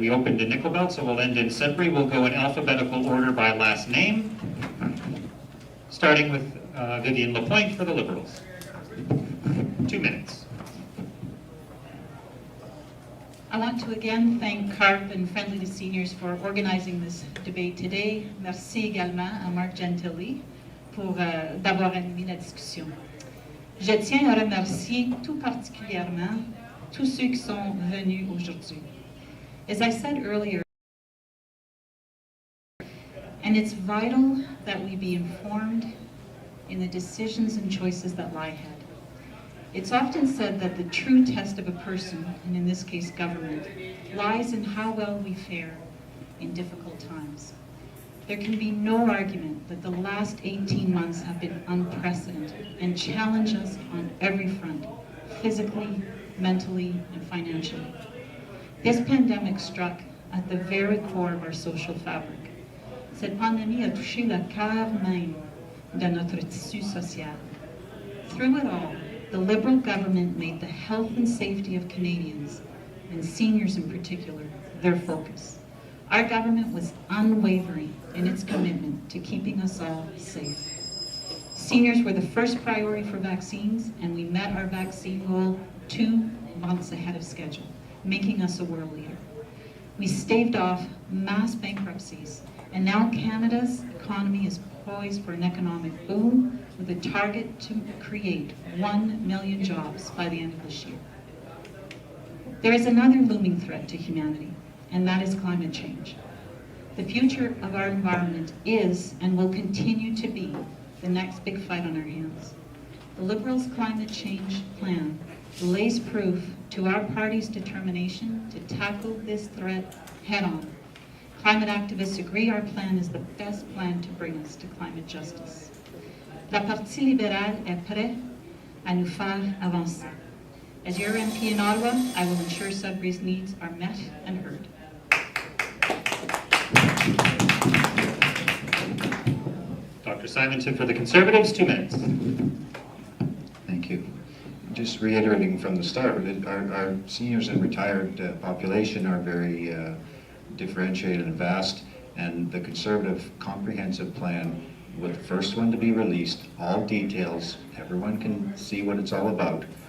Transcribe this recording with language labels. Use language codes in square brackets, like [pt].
[en] We opened in Nickel Belt, so we'll end in Sudbury. We'll go in alphabetical order by last name, starting with Vivian Lapointe for the Liberals. 2 minutes. I want to again thank CARP and Friendly to Seniors for organizing this debate today. [fr] Merci également à Mark Gentili pour d'avoir animé la discussion. Je tiens à remercier tout particulièrement tous ceux qui sont venus aujourd'hui. [en] As I said earlier, and it's vital that we be informed in the decisions and choices that lie ahead. It's often said that the true test of a person, and in this case government, lies in how well we fare in difficult times. There can be no argument that the last 18 months have been unprecedented and challenge us on every front, physically, mentally, and financially. This pandemic struck at the very core of our social fabric. [fr] Cette pandémie a touché le cœur même de notre tissu social. [en] Through it all, the Liberal government made the health and safety of Canadians, and seniors in particular, their focus. Our government was unwavering in its commitment to keeping us all safe. Seniors were the first priority for vaccines, and we met our vaccine goal 2 months ahead of schedule, making us a world leader. We staved off mass bankruptcies, and now Canada's economy is poised for an economic boom with a target to create 1 million jobs by the end of this year. There is another looming threat to humanity, and that is climate change. The future of our environment is and will continue to be the next big fight on our hands. The Liberals' climate change plan lays proof to our party's determination to tackle this threat head-on. Climate activists agree our plan is the best plan to bring us to climate justice. [fr] La Partie libérale est prête à nous faire avancer. [en] As your MP in Ottawa, I will ensure Sudbury's needs are met and heard. Dr. Simonton for the Conservatives, 2 minutes. Thank you. just reiterating from the start, our seniors and retired population are very differentiated and vast, and the Conservative comprehensive plan, with the first one to be released, all details, everyone can see what it's all about.